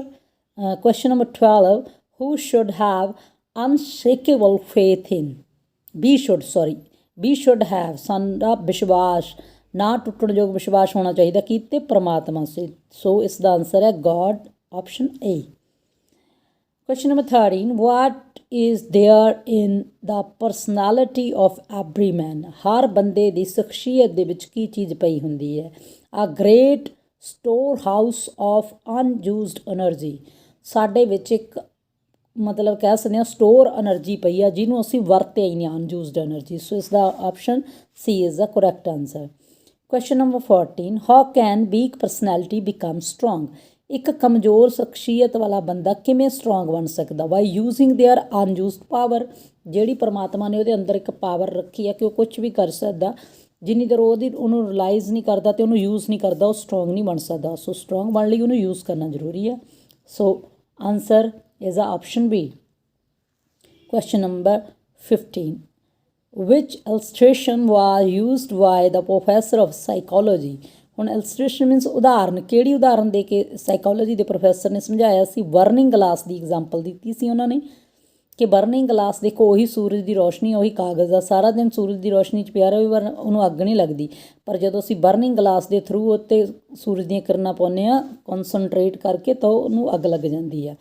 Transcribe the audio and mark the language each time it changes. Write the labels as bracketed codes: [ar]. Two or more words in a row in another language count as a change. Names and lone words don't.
[en] Question number 12 who should have unshakeable faith in. B should have, [pa] ਸਾਨੂੰ ਦਾ ਵਿਸ਼ਵਾਸ ਨਾ ਟੁੱਟਣਯੋਗ ਵਿਸ਼ਵਾਸ ਹੋਣਾ ਚਾਹੀਦਾ ਕੀ ਤੇ ਪਰਮਾਤਮਾ ਸੇ। ਸੋ ਇਸ ਦਾ ਆਨਸਰ ਹੈ ਗੋਡ, [en] option A. Question number 13. What is there in the personality of every man? [pa] ਹਰ ਬੰਦੇ ਦੀ ਸ਼ਖਸੀਅਤ ਦੇ ਵਿੱਚ ਕੀ ਚੀਜ਼ ਪਈ ਹੁੰਦੀ ਹੈ? [en] A great storehouse of unused energy. [pa] ਸਾਡੇ ਵਿੱਚ ਇੱਕ ਮਤਲਬ ਕਹਿ ਸਕਦੇ ਹਾਂ [en] store energy [pa] ਪਈ ਆ ਜਿਹਨੂੰ ਅਸੀਂ ਵਰਤਿਆ ਹੀ ਨਹੀਂ, [en] unused energy. [pa] ਸੋ ਇਸ ਦਾ ਆਪਸ਼ਨ [en] C is the correct answer. Question number 14. How can weak personality become strong? [pa] ਇੱਕ ਕਮਜ਼ੋਰ ਸ਼ਖਸੀਅਤ ਵਾਲਾ ਬੰਦਾ ਕਿਵੇਂ ਸਟਰੋਂਗ ਬਣ ਸਕਦਾ? [en] By using their unused power. [pa] ਜਿਹੜੀ ਪਰਮਾਤਮਾ ਨੇ ਉਹਦੇ ਅੰਦਰ ਇੱਕ ਪਾਵਰ ਰੱਖੀ ਹੈ ਕਿ ਉਹ ਕੁਝ ਵੀ ਕਰ ਸਕਦਾ, ਜਿੰਨੀ ਦੇਰ ਉਹਨੂੰ ਰਿਲਾਈਜ਼ ਨਹੀਂ ਕਰਦਾ ਅਤੇ ਉਹਨੂੰ ਯੂਜ਼ ਨਹੀਂ ਕਰਦਾ, ਉਹ ਸਟਰੋਂਗ ਨਹੀਂ ਬਣ ਸਕਦਾ। ਸੋ ਸਟਰੋਂਗ ਬਣਨ ਲਈ ਉਹਨੂੰ ਯੂਜ਼ ਕਰਨਾ ਜ਼ਰੂਰੀ ਹੈ। [en] So answer is option B. Question number 15. Which illustration was used by the professor of psychology? [pa] ਹੁਣ [en] illustration means [pa] ਉਦਾਹਰਨ। ਕਿਹੜੀ ਉਦਾਹਰਨ ਦੇ ਕੇ ਸਾਈਕੋਲੋਜੀ ਦੇ ਪ੍ਰੋਫੈਸਰ ਨੇ ਸਮਝਾਇਆ ਸੀ? [en] burning glass [pa] ਦੀ ਐਗਜ਼ਾਮਪਲ ਦਿੱਤੀ ਸੀ ਉਹਨਾਂ ਨੇ ਕਿ [en] burning glass [pa] ਦੇਖੋ, ਉਹੀ ਸੂਰਜ ਦੀ ਰੋਸ਼ਨੀ, ਉਹੀ ਕਾਗਜ਼ ਆ, ਸਾਰਾ ਦਿਨ ਸੂਰਜ ਦੀ ਰੋਸ਼ਨੀ 'ਚ ਪਿਆ ਰਹੇ ਪਰ ਉਹਨੂੰ ਅੱਗ ਨਹੀਂ ਲੱਗਦੀ। ਪਰ ਜਦੋਂ ਅਸੀਂ [en] burning glass [pa] ਦੇ ਥਰੂ ਉੱਤੇ ਸੂਰਜ ਦੀਆਂ ਕਿਰਨਾਂ ਪਾਉਂਦੇ ਹਾਂ ਕੌਨਸਨਟਰੇਟ ਕਰਕੇ, ਤਾਂ ਉਹਨੂੰ ਅੱਗ ਲੱਗ ਜਾਂਦੀ ਆ।